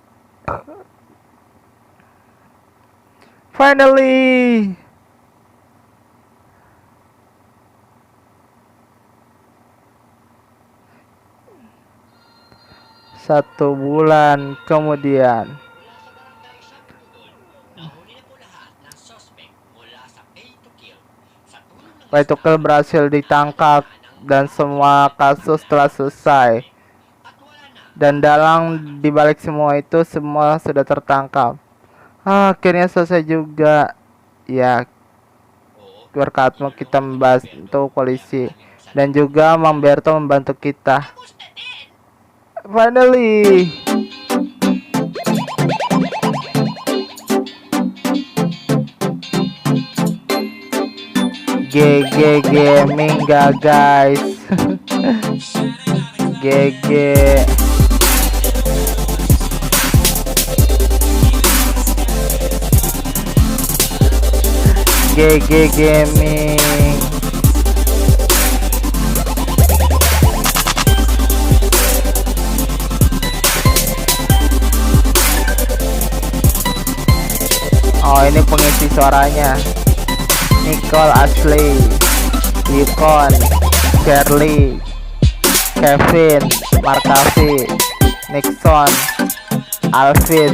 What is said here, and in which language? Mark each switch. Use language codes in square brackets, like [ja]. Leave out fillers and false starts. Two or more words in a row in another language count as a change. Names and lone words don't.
[id] Finally. Satu bulan kemudian. [tl] Nahuli na po lahat ng suspect mula sa pay to kill. Sa tulong ng [id] Pay-to-kill berhasil ditangkap dan semua kasus telah selesai. [tl] at wala na. [id] Dan dalang dibalik semua itu semua sudah tertangkap. Akhirnya selesai juga. Ya, berkatmu kita membantu polisi dan juga Mang Berto membantu kita. [tl] Gusto din! [en] Finally. GG gaming guys. GG. GG gaming. [id] Oh, ini pengisi suaranya. Nicole Ashley, Yukon, Shirley, Kevin, Markavi, Nixon, Alvin.